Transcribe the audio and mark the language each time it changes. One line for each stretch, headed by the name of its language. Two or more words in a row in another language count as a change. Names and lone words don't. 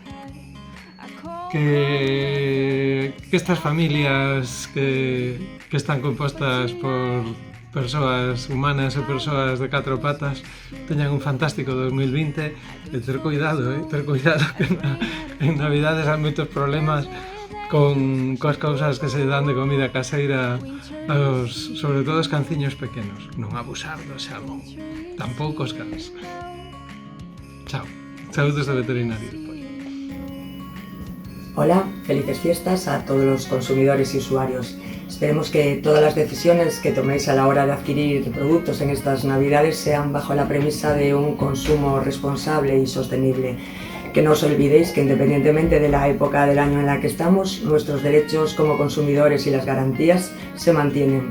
Galician: Que estas familias que están compostas por persoas humanas e persoas de catro patas teñan un fantástico 2020 e ter cuidado que en Navidades hai moitos problemas coas cousas que se dan de comida caseira sobre todo os canciños pequenos. Non abusar do xamón, tampouco os cans. Chao. Saúdos de veterinario.
Spanish: Hola, felices fiestas a todos los consumidores y usuarios. Esperemos que todas las decisiones que toméis a la hora de adquirir productos en estas Navidades sean bajo la premisa de un consumo responsable y sostenible. Que no os olvidéis que independientemente de la época del año en la que estamos, nuestros derechos como consumidores y las garantías se mantienen.